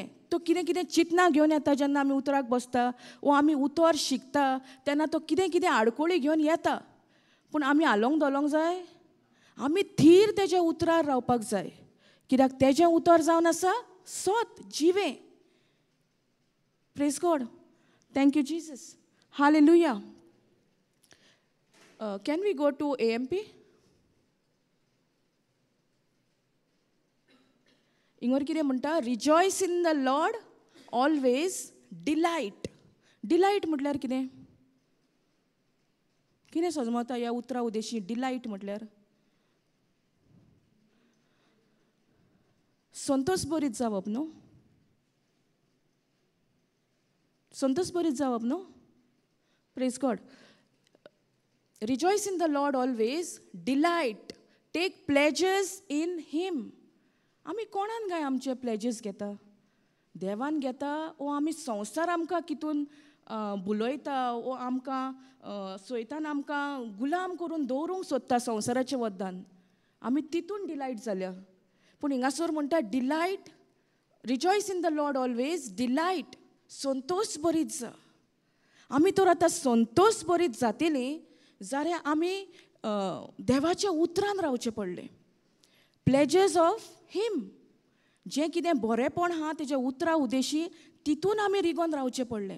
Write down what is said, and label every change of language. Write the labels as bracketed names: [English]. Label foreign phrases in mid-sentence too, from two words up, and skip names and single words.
[Konkani] तो कितें कितें चिंतना घेवन येता जेन्ना आमी उतराक बसता वो आमी उतर शिकता तेन्ना तो कितें कितें आडकोळी घेवन येता. पूण आमी हालोंक दोलोंक जाय. आमी थीर तेज्या उतरार रावपाक जाय. कित्याक तेजें उतर जावन आसा सोत जिवें. [English] Praise God. Thank you Jesus. हालेलुया. Can we go to AMP? [Konkani] इंगोर कितें म्हणटा? [English] Rejoice in the Lord always. डिलायट. [Konkani] डिलायट म्हटल्यार कितें? कितें समजता ह्या उतरा उद्देशी डिलायट म्हटल्यार? संतोश भरीत जावप न्हू? संतोश भरीत जावप न्हू? [English] Praise God. Rejoice in the Lord always. Delight. Take pleasures in Him. [Konkani] आमी कोणान काय आमचे प्लेजर्स घेता? देवान घेता वो आमी संवसार आमकां कितून बुलयता वो आमकां सैतान आमकां गुलाम करून दवरूंक सोदता संवसाराच्या वद्दान. आमी तितून डिलायट जाल्या. पूण हिंगासर म्हणटा डिलायट. [English] Rejoice in the Lord always. [Konkani] डिलायट. संतोश भरीत जा. आमी तर आतां संतोश भरीत जातलीं जाल्यार आमी देवाच्या उतरान रावचें पडलें. [English] pleasures of Him. [Konkani] जें कितें बरेंपण आहा तेज्या उतरा उद्देशी तितून आमी रिगोन रावचें पडलें.